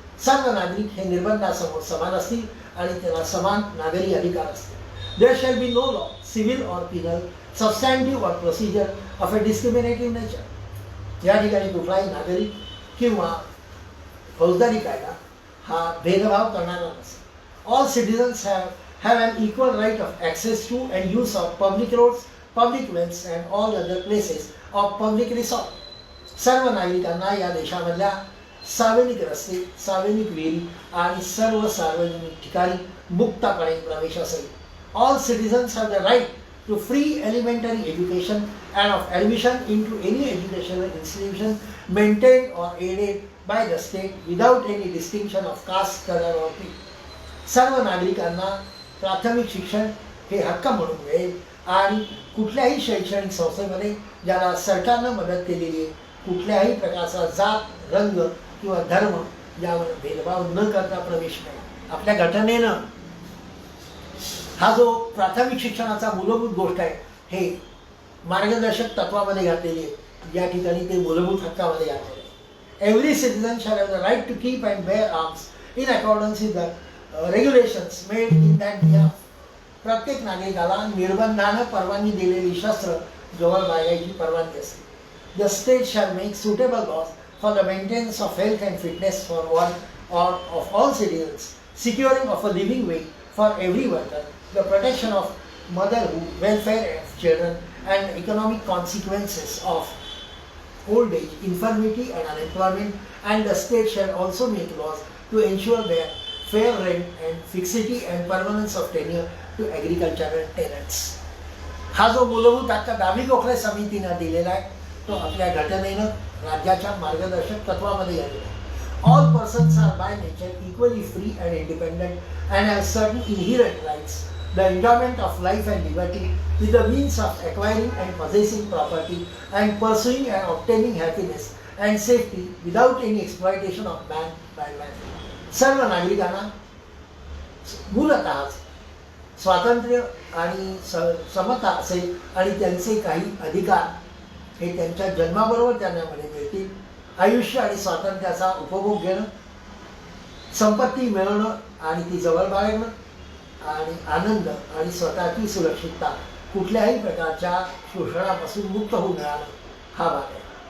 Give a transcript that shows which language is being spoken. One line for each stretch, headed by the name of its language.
Marathi: सर्व नागरिक हे निर्बंधासमोर समान असतील आणि त्यांना समान नागरी अधिकार असतील.
English: There shall be no law civil or penal substantive or procedure of a discriminative nature.
Marathi: या ठिकाणी कुठलाही नागरिक किंवा फौजदारी कायदा हा भेदभाव करणारा नसेल.
English: All citizens have an equal right of access to and use of public roads, public wells and all other places of public resort.
Marathi: सर्व नागरिकांना या देशामधल्या सार्वजनिक रस्ते, सार्वजनिक विहिरी आणि सर्व सार्वजनिक ठिकाणी मुक्तपणे प्रवेश असेल.
English: All citizens have the right to free elementary education and of admission into any educational institution maintained or aided by the state without any distinction of caste, color or creed.
Marathi: सर्व नागरिकांना प्राथमिक शिक्षण हे हक्क म्हणून मिळेल आणि कुठल्याही शैक्षणिक संस्थेमध्ये ज्याला सरकारनं मदत केलेली आहे कुठल्याही प्रकारचा जात, रंग किंवा धर्म यावर भेदभाव न करता प्रवेश मिळेल. आपल्या घटनेनं हा जो प्राथमिक शिक्षणाचा मूलभूत गोष्ट आहे हे मार्गदर्शक तत्वामध्ये घातलेली आहे. या ठिकाणी ते मूलभूत हक्कामध्ये घातलेले आहे.
English: Every citizen shall have the right to keep and bear arms in accordance with the regulations made in that behalf.
Marathi: प्रत्येक नागरिकाला निर्बंधानं परवानगी दिलेली शस्त्र जवळ बाळगायची परवानगी असते.
English: The state shall make suitable laws for the maintenance of health and fitness for one or of all citizens, securing of a living wage for every worker, the protection of motherhood, welfare of children, and economic consequences of old age, infirmity, and unemployment. And the state shall also make laws to ensure their fair rent and fixity and permanence of tenure to agricultural tenants.
Marathi: हा जो मूलभूत हक्क दावी गोखले समितीनं दिलेला आहे तो आपल्या घटनेनं राज्याच्या मार्गदर्शक तत्वामध्ये आलेला आहे.
English: All persons are by nature equally free and independent and have certain inherent rights. The enjoyment of life and liberty with the means of acquiring and possessing property and pursuing and obtaining happiness and safety without any exploitation of man by man.
Marathi: सर्व नागरिकांना मूलतः स्वातंत्र्य आणि समता असेल आणि त्यांचे काही अधिकार हे त्यांच्या जन्माबरोबर त्यांना मिळतील. आयुष्य आणि स्वातंत्र्याचा उपभोग घेणं, संपत्ती मिळवणं आणि ती जवळ बाळगणं आणि आनंद आणि स्वतःची सुरक्षितता कुठल्याही प्रकारच्या शोषणापासून मुक्त होऊन राहणं हा भाग आहे.